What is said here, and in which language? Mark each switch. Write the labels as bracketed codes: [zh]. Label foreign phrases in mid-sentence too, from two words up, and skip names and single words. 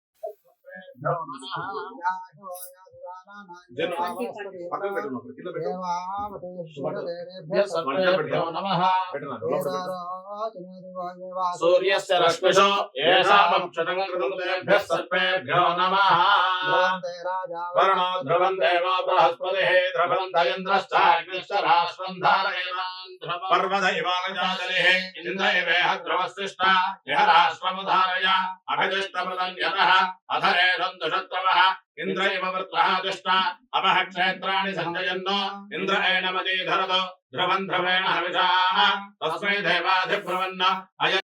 [sa] సూర్యస్య రశ్మిషో యేషామక్షతమృతేభ్యః సర్పేభ్యో నమః. వరుణో ధ్రువం దేవో బృహస్పతిః ధ్రువం ఇంద్రశ్చాగ్నిశ్చ రాష్ట్రం ధారయేమాన్ पर्वत इवागजातलेः इन्द्र इवेह ध्रुवस्तिष्ठा यः राष्ट्रमुधारय अभिदिष्टमृतन्यतः अधरे सन्तुषत्रवः इन्द्र इव वृत्रः तिष्ठा अपः क्षेत्राणि सञ्जयन्नो इन्द्र एणमती धरतु ध्रुवन् ध्रुवेण हविषाः तस्मै देवाधिब्रुवन्न अय